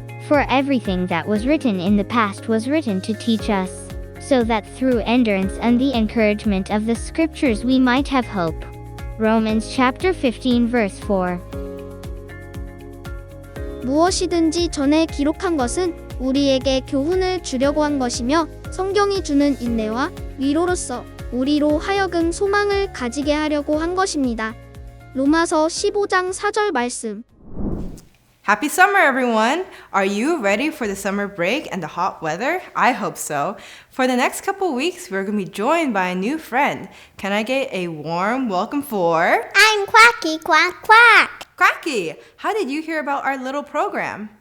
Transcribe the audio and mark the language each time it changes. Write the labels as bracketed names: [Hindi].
[English] For everything that was written in the past was written to teach us, so that through endurance and the encouragement of the scriptures we might have hope. Romans chapter 15 verse 4. [Korean] 무엇이든지 전에 기록한 것은 우리에게 교훈을 주려고 한 것이며 성경이 주는 인내와 위로로서 우리로 하여금 소망을 가지게 하려고 한 것입니다. 로마서 15장 4절 말씀. [English] Happy summer, everyone! Are you ready for the summer break and the hot weather? I hope so. For the next couple weeks, we're going to be joined by a new friend. Can I get a warm welcome for... I'm Quacky Quack Quack. Quacky! How did you hear about our little program?